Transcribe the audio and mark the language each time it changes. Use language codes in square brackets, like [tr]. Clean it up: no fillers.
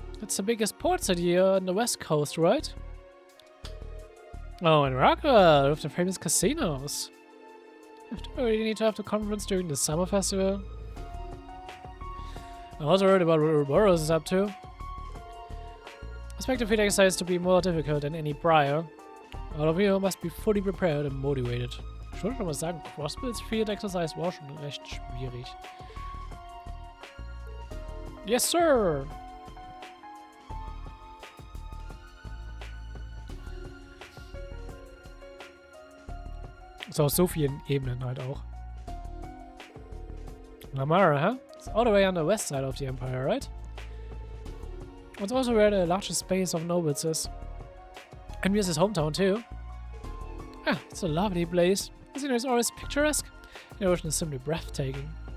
[en] It's the biggest port city on the west coast, right? Oh, and Rockwell with the famous casinos. Do we really need to have the conference during the summer festival? I also heard about what Ouroboros is up to. I expect the field exercise to be more difficult than any prior. All of you must be fully prepared and motivated. [de] Ich würde schon mal sagen, Crossbills Field Exercise war schon recht schwierig. [en] Yes, sir! [de] So, auf so vielen Ebenen halt auch. [en] Lamare, huh? It's all the way on the west side of the empire, right? It's also where the largest base of nobles is. And here's his hometown too. Ah, it's a lovely place. The scenery is always picturesque. The ocean is simply breathtaking.